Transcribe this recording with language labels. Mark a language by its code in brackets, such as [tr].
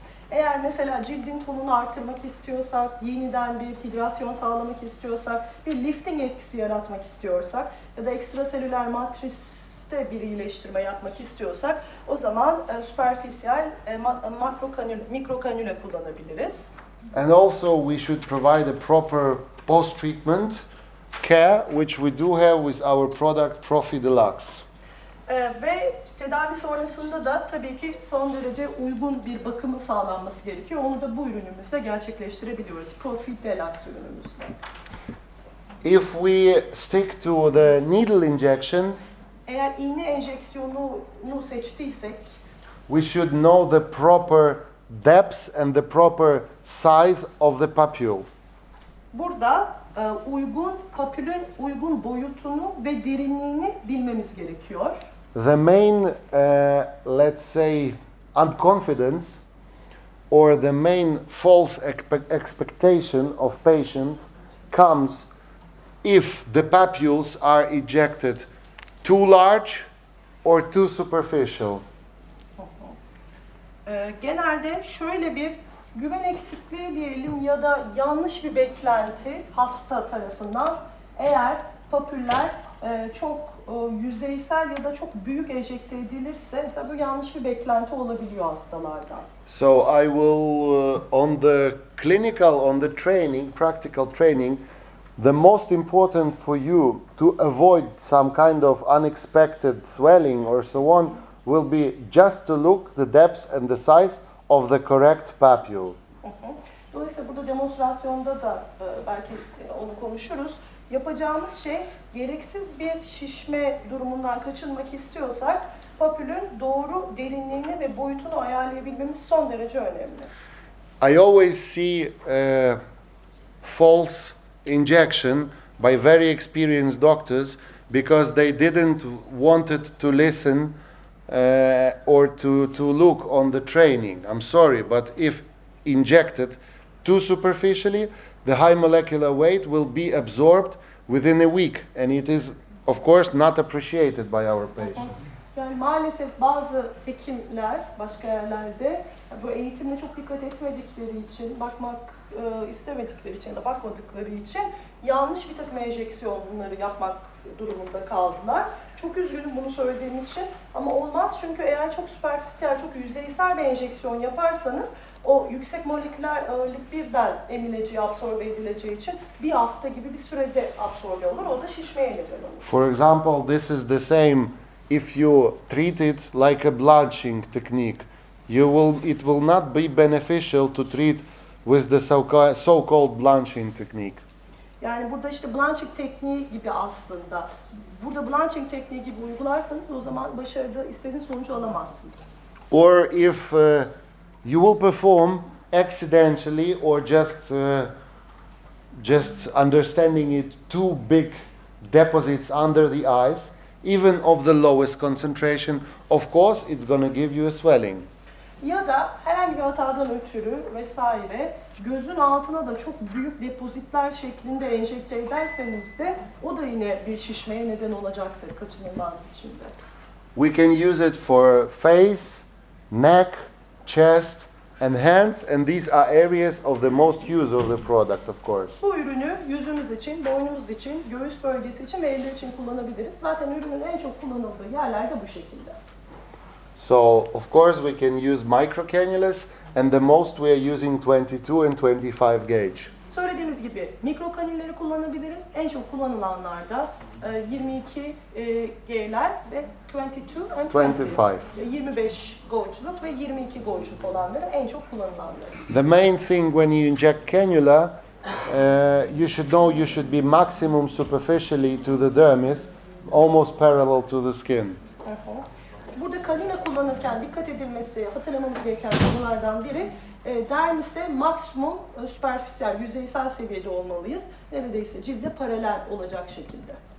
[tr] Eğer mesela cildin tonunu artırmak istiyorsak, yeniden bir hidrasyon sağlamak istiyorsak, bir lifting etkisi yaratmak istiyorsak ya da ekstraselüler matriste bir iyileştirme yapmak istiyorsak o zaman süperfisyal mikrokanüle kullanabiliriz. [en] And also we should provide a proper post-treatment care, which we do have with our product Profi Deluxe. [tr] Ve tedavi sonrasında da tabii ki son derece uygun bir bakımı sağlanması gerekiyor. Onu da bu ürünümüzle gerçekleştirebiliyoruz. Profi Deluxe ürünümüzle. [en] If we stick to the needle injection, [tr] Eğer iğne enjeksiyonunu seçtiysek, [en] we should know the proper depth and the proper size of the papule. [tr] burada uygun papülün uygun boyutunu ve derinliğini bilmemiz gerekiyor. [en] The main, let's say, unconfidence or the main false expectation of patients comes if the papules are ejected too large or too superficial. [tr] Genelde şöyle bir güven eksikliği diyelim ya da yanlış bir beklenti hasta tarafından eğer papüller çok yüzeysel ya da çok büyük enjekte edilirse mesela bu yanlış bir beklenti olabiliyor hastalardan. [en] So I will, on the clinical, on the training, practical training, the most important for you to avoid some kind of unexpected swelling or so on will be just to look the depth and the size of the correct papule. [tr] Dolayısıyla burada demonstrasyonda da belki onu konuşuruz. Yapacağımız şey gereksiz bir şişme durumundan kaçınmak istiyorsak papülün doğru derinliğini ve boyutunu ayarlayabilmemiz son derece önemli. [en] I always see false injection by very experienced doctors because they didn't wanted to listen or to look on the training. I'm sorry, but if injected too superficially, the high molecular weight will be absorbed within a week, and it is, of course, not appreciated by our patients. [tr] Yani maalesef bazı hekimler başka yerlerde bu eğitimle çok dikkat etmedikleri için, bakmak istemedikleri için ya da bakmadıkları için yanlış bir takım enjeksiyonları yapmak durumunda kaldılar. Çok üzgünüm bunu söylediğim için ama olmaz çünkü eğer çok süperfisyel, çok yüzeysel bir enjeksiyon yaparsanız o yüksek moleküler ağırlık birden emileceği, absorbe edileceği için bir hafta gibi bir sürede absorbe olur. O da şişmeye neden olur. [en] For example, this is the same if you treat it like a blanching technique. It will not be beneficial to treat with the so-called blanching technique. [tr] Yani burada işte blanching tekniği gibi aslında. Burada blanching tekniği gibi uygularsanız o zaman başarılı istediğiniz sonucu alamazsınız. [en] Or if you will perform accidentally or just understanding it too big deposits under the eyes, even of the lowest concentration, of course it's going to give you a swelling. [tr] Ya da herhangi bir hatadan ötürü vesaire gözün altına da çok büyük depozitler şeklinde enjekte ederseniz de o da yine bir şişmeye neden olacaktır kaçınılmaz biçimde. [en] We can use it for face, neck, chest and hands, and these are areas of the most use of the product, of course. [tr] Bu ürünü yüzümüz için, boynumuz için, göğüs bölgesi için ve eller için kullanabiliriz. Zaten ürünün en çok kullanıldığı yerler de bu şekilde. [en] So, of course, we can use microcannulas, and the most we are using 22 and 25 gauge. [tr] Söylediğimiz gibi mikrokanülleri kullanabiliriz. En çok kullanılanlar da 22 G'ler ve 22 and 25 gauge'luk ve 22 gauge'luk olanları en çok kullanılanları. [en] The main thing when you inject cannula, you should know you should be maximum superficially to the dermis, almost parallel to the skin. [tr] Burada kanüla kullanırken dikkat edilmesi, hatırlamamız gereken konulardan biri dermise maksimum süperfisyel, yüzeysel seviyede olmalıyız. Neredeyse cilde paralel olacak şekilde.